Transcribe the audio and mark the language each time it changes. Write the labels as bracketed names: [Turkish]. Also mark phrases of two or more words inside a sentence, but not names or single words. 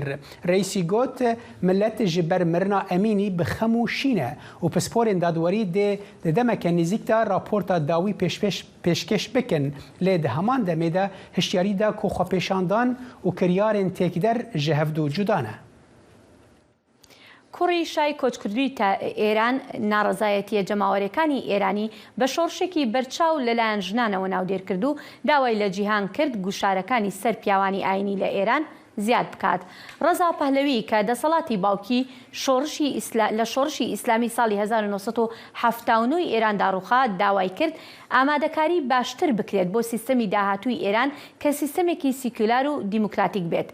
[Kurdish] Reîsî got millet ji ber mirina Emînî bi xem û şîne û pisporên dadwerî dê di demeke nêzik de raporta dawî pêşkeş bikin. Lê di heman demê de hişyarî da ku xwepêşandan û kiryarên têkder ji hevdû cuda ne. [Central Kurdish] کوڕی شای کۆچکردووی تا ئێران ناڕەزایەتیە جەماوەریەکانی ئێرانی بە شۆڕشێکی بەرچاو لەلایەن ژنانەوە ناودێر کرد و داوای لە جیهان کرد گوشارەکانی سەر پیاوانی ئاینی لە ئێران زیاد بکات. ڕەزا پەهلەوی کە دەسەڵاتی باوکی لە شۆڕشی ئیسلامی ساڵی 1970 ئێراندا ڕووخا داوای کرد ئامادەکاری باشتر بکرێت بۆ سیستەمی داهاتووی ئێران کە سیستەمێکی سیکولار و دیموکراتیک بێت.